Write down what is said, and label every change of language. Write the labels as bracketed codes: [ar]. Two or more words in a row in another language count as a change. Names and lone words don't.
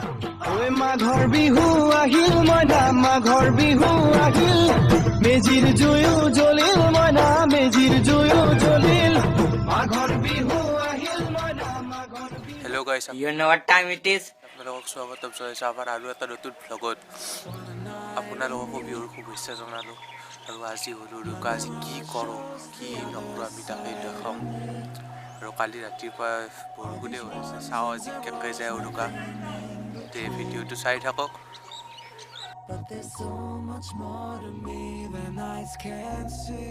[as] ঐ মাঘৰ বিহু আহিল মইনা মাঘৰ বিহু আহিল মেজিৰ জুয়ো জ্বলিল মইনা মেজিৰ জুয়ো জ্বলিল মাঘৰ বিহু আহিল মইনা মাঘৰ বিহু [en] Hello guys, You know what time it is? [as] আপোনালোকক স্বাগতম জনাইছোঁ আমাৰ আৰু এটা নতুন ভ্লগত। আপোনালোককো বিহুৰ শুভেচ্ছা জনালোঁ আৰু আজি হ'ল উৰুকা। আজি কি কৰোঁ কি নকৰোঁ আমি তাকে দেখাম। আৰু কালি ৰাতিপুৱা বৰষুণে হৈ আছে, চাওঁ আজি কেনেকৈ যায় উৰুকা। তে ভিডিঅ'টো চাই থাকক। [en] But there's so much more to me than eyes can see.